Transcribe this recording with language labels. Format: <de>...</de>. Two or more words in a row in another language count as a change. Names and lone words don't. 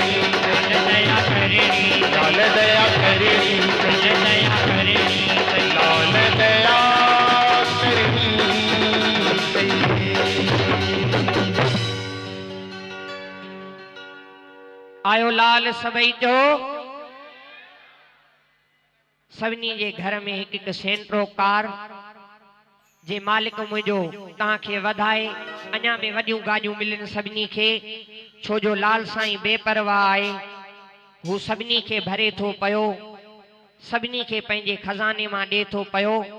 <sd>लाल दया करनी लाल दया करनी दया करनी लाल दया करनी आयो लाल सभई जो सभिनी जे घर में हिकु हिकु सेंट्रो कार जे मालिक मुंहिंजो तव्हांखे वधाए अञा में वॾियूं गाॾियूं मिलनि सभिनी खे छो जो लाल साईं बेपरवाह आहे हू सभिनी खे भरे थो पियो सभिनी खे पंहिंजे खज़ाने मां ॾिए थो पियो</sd>